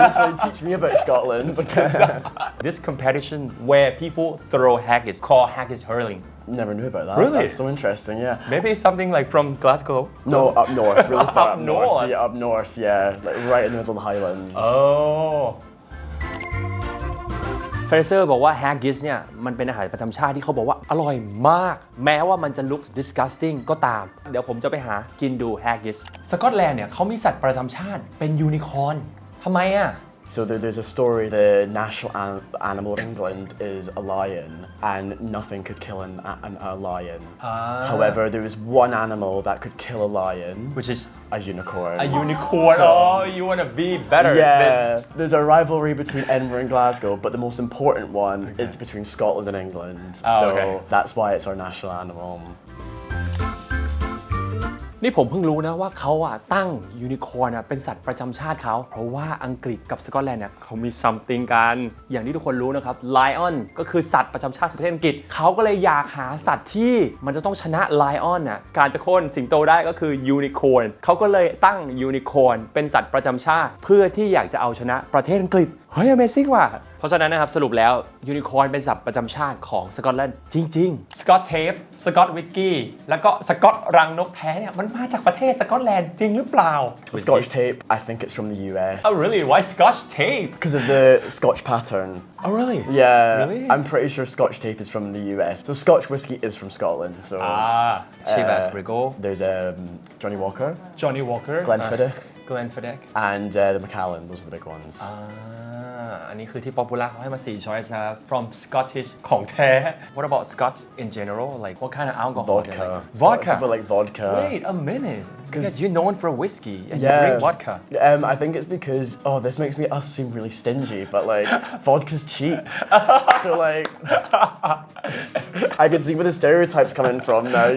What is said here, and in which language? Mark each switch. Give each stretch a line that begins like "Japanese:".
English: literally teach me about Scotland. This competition where people throw haggis called haggis hurling. Never knew about that. Really? That's so interesting, yeah. Maybe something like from Glasgow. No, up north, really far Up up north. north? Yeah, up north, yeah. Like right in the middle of the Highlands. Oh.
Thai: เฟรเซอร์บอกว่า haggis เนี่ยมันเป็นอาหารประจำชาติที่เขาบอกว่าอร่อยมาก แม้ว่ามันจะ
English: look disgusting
Thai: ก็ตาม เดี๋ยวผมจะไปหากินดู haggis สกอตแลนด์เนี่ยเขามีสัตว์ประจำชาติเป็นยูนิคอร์นทำไมอ่ะ
English: So there's a story, the national animal of England is a lion, and nothing could kill a lion. However, there was one animal that could kill a lion, which is a unicorn. a unicorn. Oh, you want to be better. Yeah, there's a rivalry between Edinburgh and Glasgow, but the most important one is between Scotland and England. Oh, so okay. that's why it's our national animal.
Thai: นี่ผมเพิ่งรู้นะว่าเขาตั้งยูนิคอร์นเป็นสัตว์ประจำชาติเขาเพราะว่าอังกฤษกับสกอตแลนด์เนี่ยเขามี something กันอย่างที่ทุกคนรู้นะครับ lion ก็คือสัตว์ประจำชาติของประเทศอังกฤษเขาก็เลยอยากหาสัตว์ที่มันจะต้องชนะ lion การจะโค่นสิงโตได้ก็คือ unicorn เขาก็เลยตั้ง unicorn เป็นสัตว์ประจำชาติเพื่อที่อยากจะเอาชนะประเทศอังกฤษเฮ้ย amazing ว่ะเพราะฉะนั้นนะครับสรุปแล้วยูนิคอร์นเป็นสัตว์ประจำชาติของสกอตแลนด์จริงๆสกอตเทปสกอตวิกกี้แล้วก็สกอตรังนกแท้เนี่ยมันมาจากประเทศสกอตแลนด์จริงหรือเปล่า
English: The Scotch tape, I think it's from the US. Oh really? Why Scotch tape? Because of the Scotch pattern. Oh really? Yeah, Really? I'm pretty sure Scotch tape is from the US. So Scotch whiskey is from Scotland. So Chivas Regal, there's Johnny Walker, Johnny Walker, Glenfiddich, Glenfiddich. and the Macallan. Those are the big ones.
Thai: อันนี้คือที่ popular เขาให้มา4 choice นะครับ from Scottish ของแท้
English: What about Scotch in general? Like what kind of alcohol? Vodka. Vodka. People like vodka. Wait a minute. Because you're known for whiskey and you Yeah. drink vodka. I think it's because this makes us seem really stingy, but like vodka's cheap. So like I can see where the stereotypes coming from now.